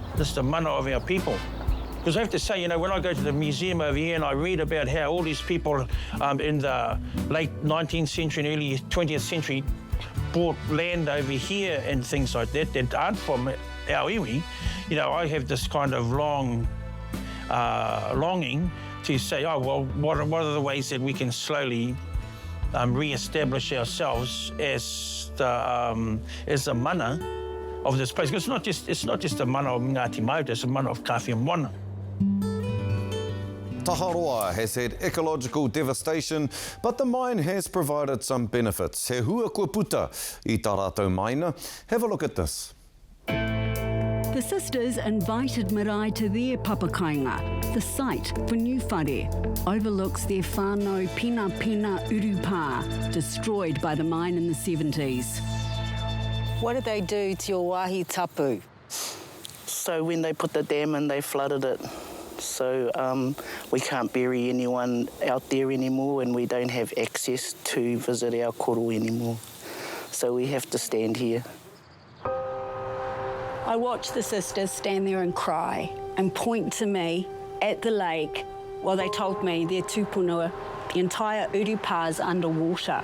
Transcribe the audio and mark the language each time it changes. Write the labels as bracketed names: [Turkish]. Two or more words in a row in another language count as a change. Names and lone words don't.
[English] This is the mana of our people. Because I have to say, you know, when I go to the museum over here and I read about how all these people in the late 19th century and early 20th century bought land over here and things like that that aren't from our iwi, you know, I have this kind of longing to say, oh, well, what are the ways that we can slowly re-establish ourselves as the mana of this place? Because it's not just the mana of Ngāti Mahu, it's the mana of Kawhia Moana. Taharoa has had ecological devastation, but the mine has provided some benefits. [Māori] He hua kua puta I tā rātou maina. [English] Have a look at this. The sisters invited Marae to their papakainga. The site for new whare overlooks their whānau Pina Pina Urupā, destroyed by the mine in the 70s. What did they do to your [Māori] wāhi tapu? [English] So when they put the dam in, they flooded it. So we can't bury anyone out there anymore, and we don't have access to visit our koro anymore. So we have to stand here. I watched the sisters stand there and cry and point to me at the lake while they told me their tūpunua, the entire urupā's underwater.